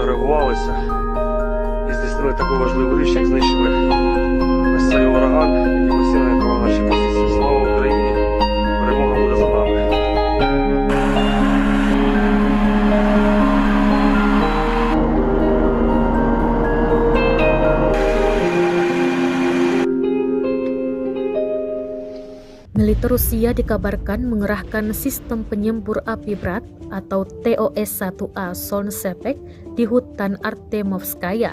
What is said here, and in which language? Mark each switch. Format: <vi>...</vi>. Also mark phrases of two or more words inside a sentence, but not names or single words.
<uk>коригувалися і здійснили таку важливу річ, як знищили ось цей ураган, який постійно атакував наші позиції. Слава Україні! Перемога буде за нами!</uk> <id>Militer Rusia dikabarkan mengerahkan sistem penyembur api berat atau TOS-1A Solnsepek di hutan Artemovskaya.</id>